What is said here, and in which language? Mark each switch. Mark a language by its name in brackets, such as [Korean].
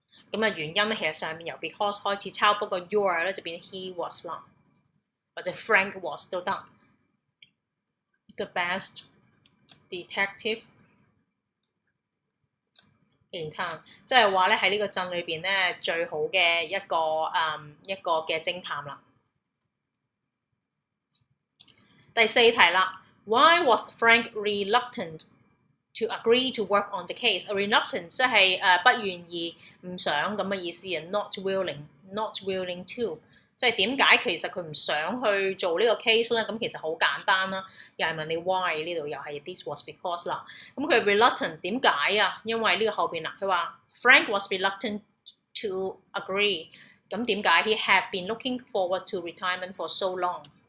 [Cantonese] 咁啊原因咧，其實上面由 because 開始抄，不過 your 咧就變 [English] he was [Cantonese] 啦，或者 [English] Frank was [Cantonese] 都得。 [English] The best detective in town， [Cantonese] 即係話咧喺呢個鎮裏邊咧最好嘅一個嘅偵探啦。第4題啦 [English] ，Why was Frank reluctant to agree to work on the case？ [Cantonese] reluctant 即係不願意、唔想咁嘅意思啊 ， [English] not willing to， [Cantonese] 即係點解其實佢唔想去做呢個 case 咧？咁其實好簡單啦，又係問你 why， 呢度又係 [English] this was because [Cantonese] 啦。咁佢 reluctant 點解啊？因為呢個後邊啦，佢話 [English] Frank was reluctant to agree。 [Cantonese] 咁點解 [English] ？He had been looking forward to retirement for so long。